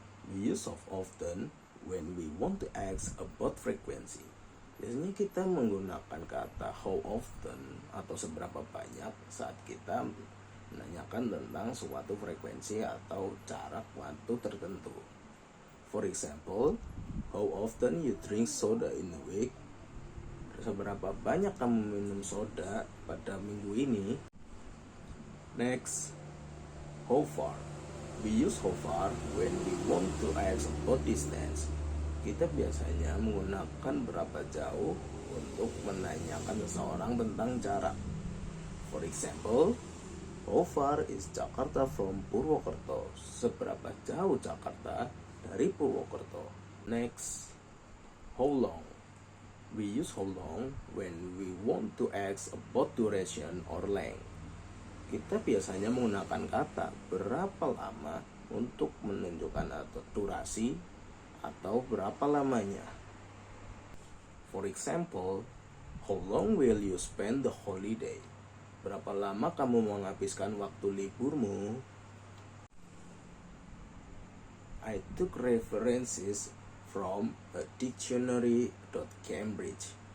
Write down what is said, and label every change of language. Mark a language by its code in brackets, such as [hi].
[en] We use of often when we want to ask about frequency. [id] Biasanya kita menggunakan kata how often atau seberapa banyak saat kita menanyakan tentang suatu frekuensi atau jarak waktu tertentu. [en] For example, how often you drink soda in a week? [id] Seberapa banyak kamu minum soda pada minggu ini? [en] Next, how far? We use how far when we want to ask about distance. [id] Kita biasanya menggunakan berapa jauh untuk menanyakan seseorang tentang jarak. [en] For example, how far is Jakarta from Purwokerto? [id] Seberapa jauh Jakarta dari Purwokerto? [en] Next, how long? We use how long when we want to ask about duration or length. [id] Kita biasanya menggunakan kata berapa lama untuk menunjukkan atau durasi atau berapa lamanya. [en] For example, how long will you spend the holiday? [id] Berapa lama kamu menghabiskan waktu liburmu? [en] I took references from a dictionary.cambridge.